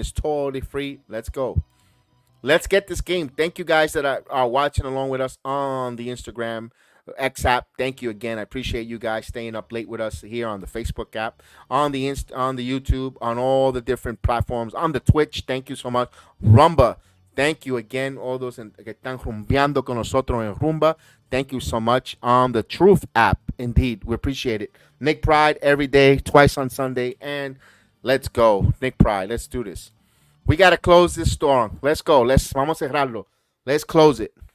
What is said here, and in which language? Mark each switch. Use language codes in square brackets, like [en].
[en] It's totally free. Let's go. Let's get this game. Thank you guys that are watching along with us on the Instagram X app. Thank you again. I appreciate you guys staying up late with us here on the Facebook app, on the on the YouTube, on all the different platforms, on the Twitch. Thank you so much. Rumba. Thank you again, all those [es] que están rumbeando con nosotros en Rumba. [en] Thank you so much. On the Truth app, indeed, we appreciate it. Nick Pride every day, twice on Sunday, and let's go. Nick Pride, let's do this. We got to close this storm. Let's go. [es] Vamos a cerrarlo. [en] Let's close it.